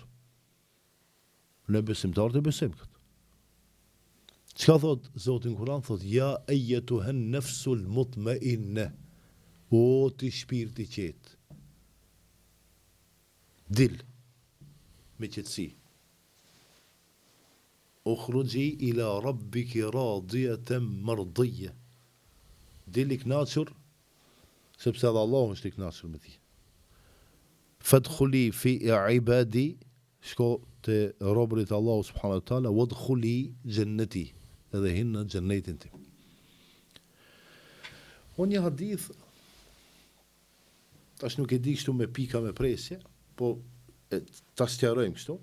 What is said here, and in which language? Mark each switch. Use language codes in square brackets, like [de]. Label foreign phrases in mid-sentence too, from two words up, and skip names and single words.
[sq] Ne besimtarët e besojmë këtë. Çka thot Zoti në Kur'an? [ar] Thot يا أيتها النفس المطمئنة. [sq] O ti shpirti i qetë. Dil me qetësi. [ar] اخرجي إلى ربك راضية مرضية. [sq] Dil i kënaqur sepse edhe Allahu është i kënaqur me ti. [ar] فادخلي في عبادي, [sq] shko te robërit Allahu [ar] سبحانه وتعالى, وادخلي جنتي, [sq] edhe hinë në xhennetin tim. Unë një hadith, tash nuk e di kështu me pika me presje, po ta sqarojmë kështu.